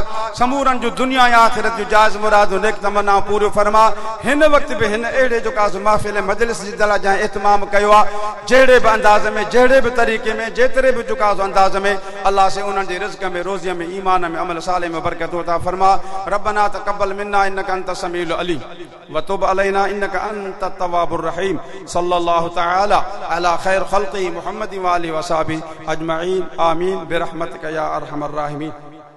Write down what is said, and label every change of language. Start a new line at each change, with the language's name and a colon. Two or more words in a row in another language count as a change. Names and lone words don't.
Sindhi: समूरनि जो दुनिया या आख़िरत जो जायज़ मुरादूं नेक तमन्ना पूरो फरमा। हिन वक़्त बि हिन अहिड़े जो काज़ महफ़िल मजलिस जी तरह जंहिं इत्माम कयो आहे, जहिड़े बि अंदाज़ में, जहिड़े बि तरीक़े में, जेतिरे बि जुकाज़ अंदाज़ में, अल्लाह से उन्हनि जे रिज़्क़ में, रोज़ीअ में, ईमान में, अमल साले में बरकत अता फरमा।
Arabic: ربنا تقبل منا إنك أنت السميع العليم وتب علينا إنك أنت التواب الرحيم. صلى الله تعالى على خير خلقه محمد وآله وأصحابه أجمعين. آمين برحمتك يا أرحم الراحمين.